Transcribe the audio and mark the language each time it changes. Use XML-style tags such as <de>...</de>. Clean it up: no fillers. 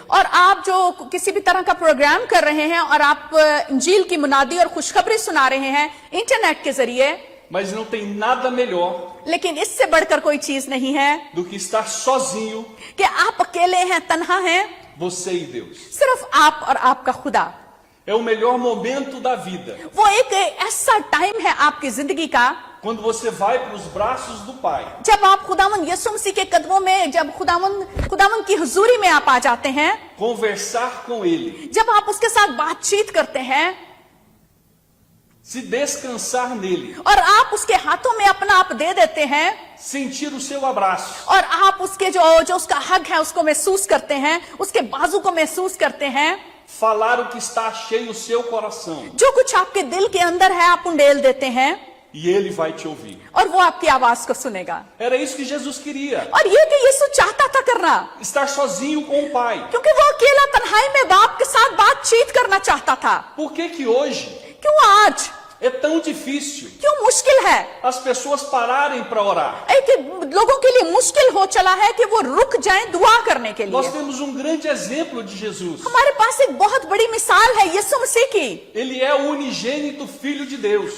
<hi>और आप जो किसी भी तरह का प्रोग्राम कर रहे हैं और आप इंजील की मुनादी और खुशखबरी सुना रहे हैं इंटरनेट के जरिए,</hi> <pt>mas não tem nada melhor</pt> <hi>लेकिन इससे बढ़कर कोई चीज नहीं है</hi> <pt>do que estar sozinho,</pt> <hi>कि आप अकेले हैं, तन्हा हैं,</hi> <pt>você e Deus.</pt> <hi>सिर्फ आप और आपका खुदा।</hi> <pt>É o melhor momento da vida,</pt> <hi>वो एक ऐसा टाइम है आपकी जिंदगी का</hi> <pt>quando você vai para os braços do Pai</pt> <hi>जब आप खुदावन यीशु मसीह के कदमों में, जब खुदावन की हुजूरी में आप आ जाते हैं,</hi> <pt>conversar com Ele,</pt> <hi>जब आप उसके साथ बातचीत करते हैं</hi> <pt>se descansar nele,</pt> <hi>और आप उसके हाथों में अपना आप दे देते हैं</hi> <pt>sentir o seu abraço,</pt> <hi>और आप उसके जो उसका हक है उसको महसूस करते हैं, उसके बाजू को महसूस करते हैं,</hi> <pt>falar o que está cheio o seu coração,</pt> <hi>जो कुछ आपके दिल के अंदर है आप उंडेल देते हैं</hi> <pt>e Ele vai te ouvir.</pt> <hi>और वो आपकी आवाज को सुनेगा।</hi> <pt>Era isso que Jesus queria,</pt> <hi>और ये कि यीशु चाहता था करना,</hi> <pt>estar sozinho com o Pai.</pt> <hi>क्योंकि वो अकेला तन्हाई में बाप के साथ बातचीत करना चाहता था।</hi> <pt>Por que que hoje</pt> <hi>क्यों आज,</hi> <pt>é tão difícil</pt> <hi>क्यों मुश्किल है,</hi> <pt>as pessoas pararem para orar?</pt> <hi>कि लोगों के लिए मुश्किल हो चला है कि वो रुक जाएं दुआ करने के</hi> <pt>Nós</pt> <hi>लिए।</hi> <pt>temos um grande exemplo de Jesus.</pt> <hi>हमारे पास एक बहुत बड़ी मिसाल है यीशु मसीह की।</hi> <pt>Ele é o unigênito Filho de Deus,</pt>